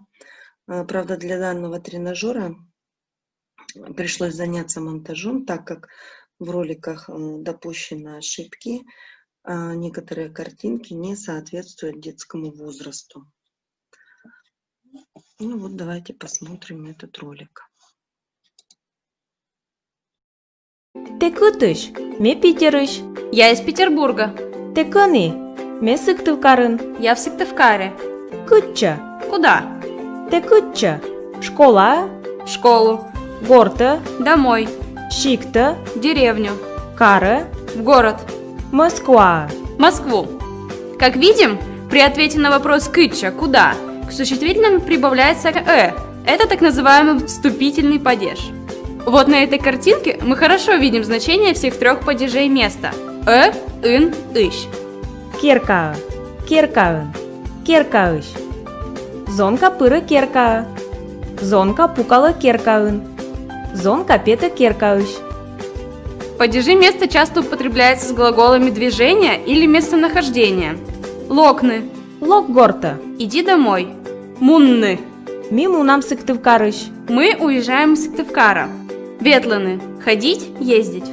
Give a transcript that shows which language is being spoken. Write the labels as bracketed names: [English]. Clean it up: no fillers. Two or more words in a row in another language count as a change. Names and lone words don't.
[Russian] Правда, для данного тренажера пришлось заняться монтажом, так как в роликах допущены ошибки, а некоторые картинки не соответствуют детскому возрасту. Ну вот давайте посмотрим этот ролик. [Komi] Ты кутыш, ме Питерыш. [Russian] Я из Петербурга. [Komi] Ты кони, ме Сыктывкарын. [Russian] Я в Сыктывкаре. [Komi] Кутча. [Russian] Куда? [Komi] Ты кутча. Школа. [Russian] В школу. [Komi] Горта. [Russian] Домой. [Komi] Шикта. [Russian] В деревню. [Komi] Кара. [Russian] В город. [Komi] Москва. [Russian] Москву. Как видим, при ответе на вопрос «кытча» «куда?» к существительному прибавляется «э». Это так называемый вступительный падеж. Вот на этой картинке мы хорошо видим значение всех трех падежей места «э», «ын», «ищ». [Komi] Кирка. Киркаын. Киркаыш. Зонка пыры кирка. Зонка пукала киркаын. Зонка пета киркаыш. [Russian] Падежи места часто употребляются с глаголами движения или местонахождения. [Komi] Локны. Лок горта. [Russian] Иди домой. Мунны. [Komi] Миму нам Сыктывкарыш. [Russian] Мы уезжаем из Сыктывкара. Ветланы. Ходить, ездить.